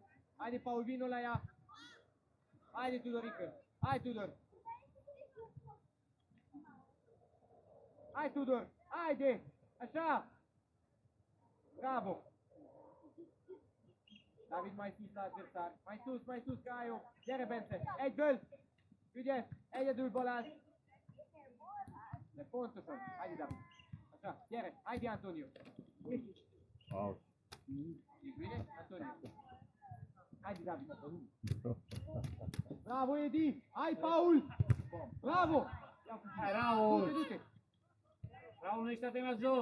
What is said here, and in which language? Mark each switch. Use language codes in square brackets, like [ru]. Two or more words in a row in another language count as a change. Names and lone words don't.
[ro] Haide, Paul, vino la ea. Haide, Tudorică. Hai, Tudor. Hai, Tudor. Haide. Așa. Bravo. David, mai sus la adversar. Mai sus, că ai o. [hu] Gyere, Bence. Egyből. Ügyes. Egyedül Balázs. De pontosan. [ro] Haide, David. Așa. Gyere. Haide, Antonio. Out. E bine, Antonio. Haide, David. Bravo, Edi. Hai, Paul. Bravo. Hai, Raul. Du-te. Raul, nu ești atent la joc!